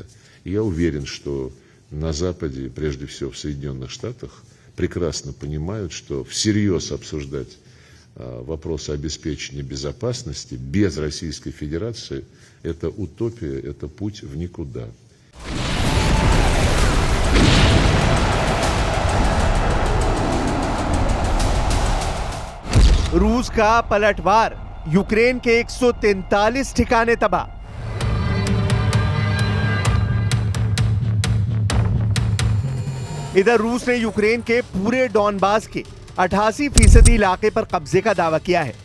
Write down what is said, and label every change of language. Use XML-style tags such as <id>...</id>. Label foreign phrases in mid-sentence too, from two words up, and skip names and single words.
<ru>И я уверен, что на Западе, прежде всего в Соединенных Штатах, прекрасно понимают, что всерьез обсуждать вопросы обеспечения безопасности без Российской Федерации – это утопия, это путь в никуда.</ru> <hi>रूस का पलटवार, यूक्रेन के 143 ठिकाने तबाह। इधर रूस ने यूक्रेन के पूरे डॉनबास के 88% इलाके पर कब्जे का दावा किया है।</hi>